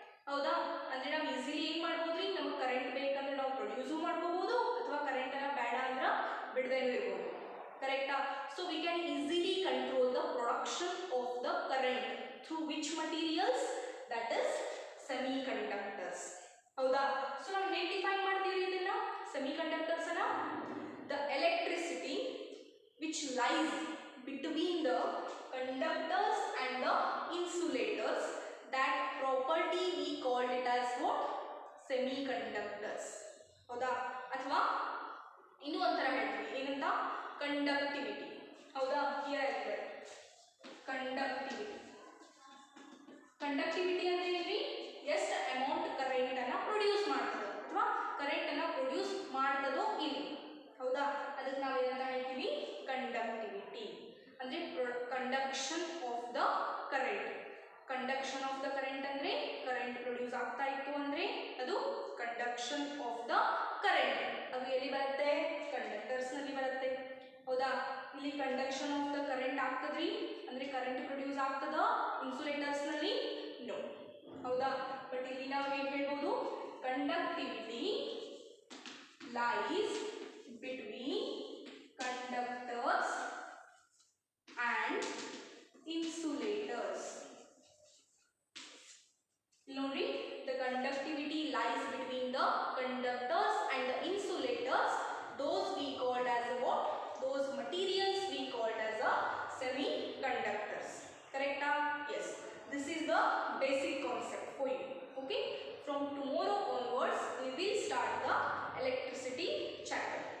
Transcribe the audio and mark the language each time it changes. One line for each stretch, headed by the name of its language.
Kannada: ಹೌದಾ, ಅಂದ್ರೆ ನಾವು ಈಸಿಲಿ ಏನು ಮಾಡ್ಬೋದ್ರಿ, ನಮಗೆ ಕರೆಂಟ್ ಬೇಕಂದ್ರೆ ನಾವು ಪ್ರೊಡ್ಯೂಸು ಮಾಡ್ಕೋಬಹುದು, ಅಥವಾ ಕರೆಂಟನ್ನು ಬೇಡ ಅಂದ್ರೆ ಬಿಡದೇನೂ ಇರ್ಬೋದು.
English: ಕರೆಕ್ಟಾ, so we can easily control the production of the current through which materials, that is semiconductors.
Kannada: ಹೌದಾ, ಸೊ ನಾವು ಹೇಗೆ ಡಿಫೈನ್ ಮಾಡ್ತೀವಿ ಇದನ್ನ, ಸೆಮಿ ಕಂಡಕ್ಟರ್ಸ್ ಅನ್ನ,
English: The electricity which lies between the conductors and the insulators, that property we called it as what, semiconductors.
Kannada: ಹೌದಾ, ಅಥವಾ ಇನ್ನೂ ಒಂಥರ ಹೇಳ್ತೀವಿ ಏನಂತ, ಕಂಡಕ್ಟಿವಿಟಿ. ಹೌದಾ,
English: Here conductivity.
Kannada: ಕಂಡಕ್ಟಿವಿಟಿ ಅಂದ್ರೆ ಏನ್ರಿ, ಎಷ್ಟು ಅಮೌಂಟ್ ಕರೆಂಟ್ ಅನ್ನ ಪ್ರೊಡ್ಯೂಸ್ ಮಾಡ್ತದೆ ಅಥವಾ ಕರೆಂಟ್ ಅನ್ನ ಪ್ರೊಡ್ಯೂಸ್ ಮಾಡ್ತದೋ ಇಲ್ಲಿ. ಹೌದಾ, ಅದಕ್ಕೆ ನಾವು ಏನಂತ ಹೇಳ್ತೀವಿ, ಕಂಡಕ್ಟಿವಿಟಿ ಅಂದ್ರೆ
English: Conduction of the current.
Kannada: Conduction of the current ಅಂದ್ರೆ ಕರೆಂಟ್ ಪ್ರೊಡ್ಯೂಸ್ ಆಗ್ತಾ ಇತ್ತು ಅಂದ್ರೆ ಅದು ಕಂಡಕ್ಷನ್ ಆಫ್ ದ ಕರೆಂಟ್. ಅದು ಎಲ್ಲಿ ಬರುತ್ತೆ, ಕಂಡಕ್ಟರ್ಸ್ ನಲ್ಲಿ ಬರುತ್ತೆ. ಹೌದಾ, ಇಲ್ಲಿ ಕಂಡಕ್ಷನ್ ಆಫ್ ದ ಕರೆಂಟ್ ಆಗ್ತದ್ರಿ, ಅಂದ್ರೆ ಕರೆಂಟ್ ಪ್ರೊಡ್ಯೂಸ್ ಆಗ್ತದ ಇನ್ಸುಲೇಟರ್ಸ್ ನಲ್ಲಿ, ನೋ. ಹೌದಾ, ಬಟ್ ಇಲ್ಲಿ ನಾವು ಏನು ಹೇಳ್ಬೋದು, conductivity lies
English: between conductors and insulators. Nodi, the conductivity lies between the conductors and the insulators. Those we called as a what? Those materials we called as a semiconductors. Correct? Yes. This is the basic concept for you. Okay. From tomorrow onwards, we will start the electricity chapter.